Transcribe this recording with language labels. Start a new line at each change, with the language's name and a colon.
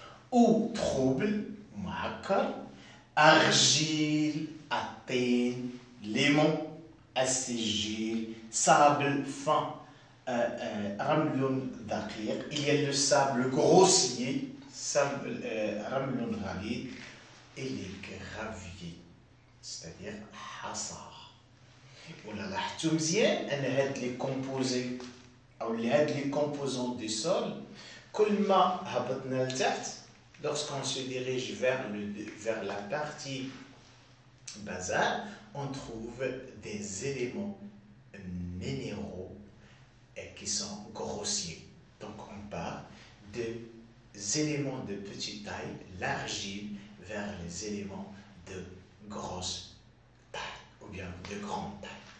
French: Ou trouble,
Arabic: معكر,
French: argile,
Arabic: الطين,
French: limon,
Arabic: السجيل,
French: sable fin,
Arabic: رمل دقيق.
French: Il y a le sable grossier,
Arabic: رمل غليظ,
French: et les graviers, c'est-à-dire
Arabic: حصى. ولا لاحظتوا مزيان ان هاد لي كومبوزي او هاد لي كومبوزون دي سول كل ما هبطنا لتحت
French: lorsqu'on se dirige vers la partie basale, on trouve des éléments minéraux qui sont grossiers. Donc on part des éléments de petite taille, l'argile, vers les éléments de grosse taille ou bien de grande taille.